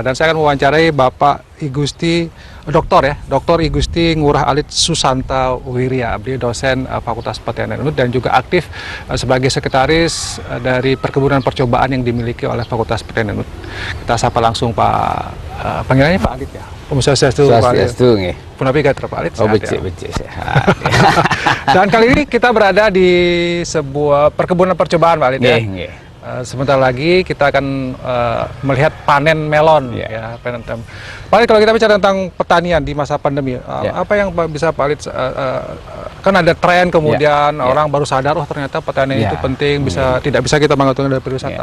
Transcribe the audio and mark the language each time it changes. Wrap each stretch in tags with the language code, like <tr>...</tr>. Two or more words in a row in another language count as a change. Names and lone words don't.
<id>Dan saya akan mewawancarai Bapak Igusti, Dr. Igusti Ngurah Alit Susanta Wirya, beliau dosen Fakultas Pertanian UNUD dan juga aktif sebagai sekretaris dari perkebunan percobaan yang dimiliki oleh Fakultas Pertanian UNUD. Kita sapa langsung Pak, panggilannya Pak Alit ya.</id> <ban>Om Swastiastu, Pak Alit. Punapi Gatra Pak Alit. Oh, becik sehat.</ban> <id>Dan kali ini kita berada di sebuah perkebunan percobaan Pak Alit ya. Sebentar lagi kita akan melihat panen melon ya, panen. Pak Alit, kalau kita bicara tentang pertanian di masa pandemi, apa yang bisa Pak Alit, kan ada tren kemudian orang baru sadar, oh ternyata pertanian itu penting, tidak bisa kita mengaturnya dari pariwisata.</id>